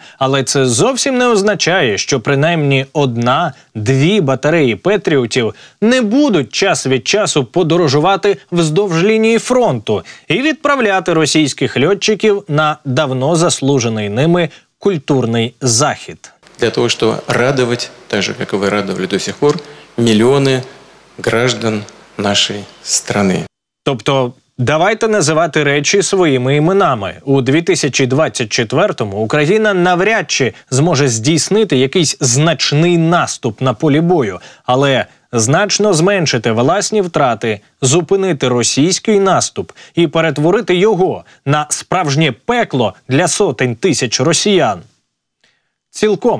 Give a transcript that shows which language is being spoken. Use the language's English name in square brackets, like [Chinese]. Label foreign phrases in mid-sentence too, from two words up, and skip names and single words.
[Ukrainian] Але це зовсім не означає, що принаймні 1-2 батареї «Петріотів» не будуть час від часу подорожувати вздовж лінії фронту і відправляти російських льотчиків на давно заслужений ними культурний захід. [Russian] Для того, чтобы радовать, так же, как и вы радовали до сих пор, миллионы граждан [Ukrainian] нашої страни. Тобто, давайте називати речі своїми іменами. У 2024-му Україна навряд чи зможе здійснити якийсь значний наступ на полі бою, але значно зменшити власні втрати, зупинити російський наступ і перетворити його на справжнє пекло для сотень тисяч росіян.